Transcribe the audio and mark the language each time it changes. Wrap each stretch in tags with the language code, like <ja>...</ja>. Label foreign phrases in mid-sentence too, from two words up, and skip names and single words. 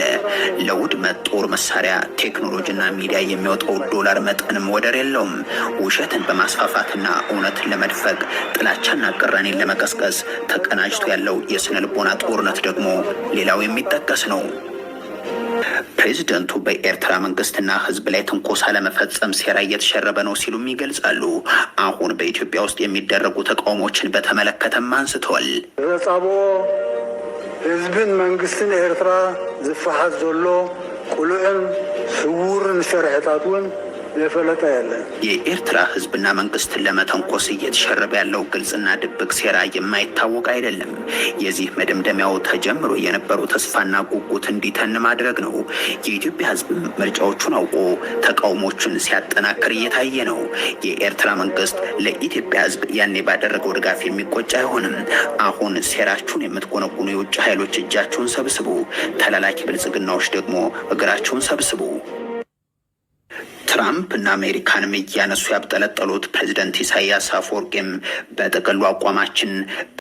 <am>ለውድመት ጦር መሳሪያ፣ ቴክኖሎጂና ሚዲያ የሚወጣው ዶላር መጠንም ወደር የለውም። ውሸትን በማስፋፋትና እውነትን ለመድፈቅ ጥላቻና ቅራኔን ለመቀስቀስ ተቀናጅቶ ያለው የስነ ልቦና ጦርነት ደግሞ ሌላው የሚጠቀስ ነው። ፕሬዚደንቱ በኤርትራ መንግስትና ህዝብ ላይ ትንኮሳ ለመፈጸም ሴራ እየተሸረበ ነው ሲሉም ይገልጻሉ። አሁን በኢትዮጵያ ውስጥ የሚደረጉ ተቃውሞችን በተመለከተም አንስተዋል።</am> <ti>ህዝብን መንግስትን ኤርትራ ዝፋሓት ዘሎ ቁልዕን ስውርን ሸርዕታት እውን የፈለጠ ያለ</ti> <am>የኤርትራ ህዝብና መንግስትን ለመተንኮስ እየተሸረበ ያለው ግልጽና ድብቅ ሴራ የማይታወቅ አይደለም። የዚህ መደምደሚያው ተጀምሮ የነበረው ተስፋና ጉጉት እንዲተን ማድረግ ነው። የኢትዮጵያ ህዝብ ምርጫዎቹን አውቆ ተቃውሞቹን ሲያጠናክር እየታየ ነው። የኤርትራ መንግስት ለኢትዮጵያ ህዝብ ያኔ ባደረገው ድጋፍ የሚቆጭ አይሆንም። አሁን ሴራችሁን የምትጎነጉኑ የውጭ ኃይሎች እጃችሁን ሰብስቡ፣ ተላላኪ ብልጽግናዎች ደግሞ እግራችሁን ሰብስቡ። ትራምፕ እና አሜሪካንም እያነሱ ያብጠለጠሉት ፕሬዝደንት ኢሳያስ አፈወርቂም በጥቅሉ አቋማችን</am>